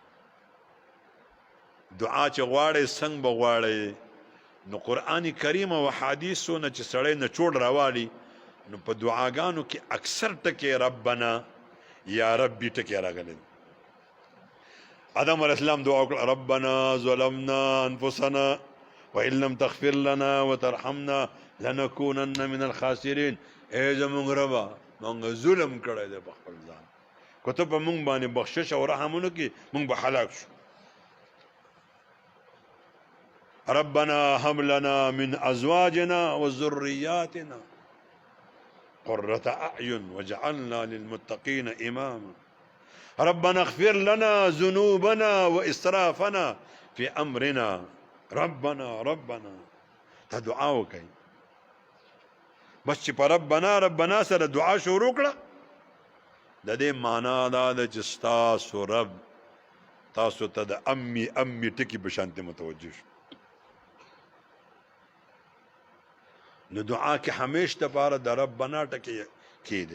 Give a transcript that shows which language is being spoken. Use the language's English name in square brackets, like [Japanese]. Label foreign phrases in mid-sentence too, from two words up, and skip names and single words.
[Pashto] دعا چې غواړئ څنګه به غواړئ. نو قرآن کریم او حدیثو نه چې سړی نچوړ راوالي، نو په دعاګانو کې اکثر ټکي ربنا یا ربي ټکي راغلی. آدم [Arabic] علیه السلام [Pashto] دعا وکړه، [Arabic] ربنا ظلمنا انفسنا وان لم تغفر لنا وترحمنا لنکونن من الخاسرین. [Pashto] ای زمونږ ربه، مونږ ظلم کړی دی په خپل ځان، که ته په مونږ باندې بخشش او رحم ونه کړې، مونږ به هلاک شو. [Arabic] ربنا هب لنا من ازواجنا وذرياتنا قرة اعين واجعلنا للمتقين اماما. ربنا اغفر لنا ذنوبنا واسرافنا في امرنا. [Pashto] ربنا تا دعا وکړئ. بس چې په ربنا سره دعا شروع کړه، د دې معنا دا ده چې ستاسو رب تاسو ته د امی امی ټکي په شانتې متوجه شو. نو دعا کې همیش دپاره د ربنا ټکي کېدی.